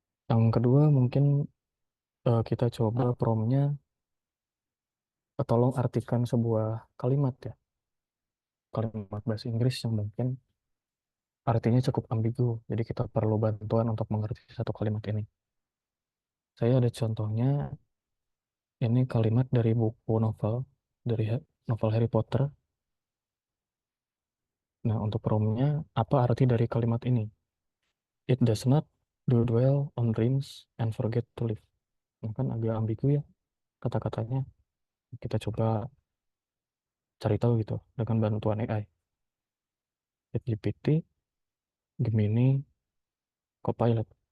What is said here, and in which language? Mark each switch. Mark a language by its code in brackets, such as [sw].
[id] Yang kedua mungkin kita coba promnya tolong artikan sebuah kalimat ya, kalimat bahasa Inggris yang mungkin artinya cukup ambigu, jadi kita perlu bantuan untuk mengerti satu kalimat ini. Saya ada contohnya, ini kalimat dari buku novel, dari novel Harry Potter. Nah, untuk promnya, apa arti dari kalimat ini? [en] It does not do dwell on dreams and forget to live. [id] Nah, kan agak ambigu ya kata-katanya. Kita coba cari tahu gitu dengan bantuan AI. ChatGPT, Gemini, Copilot.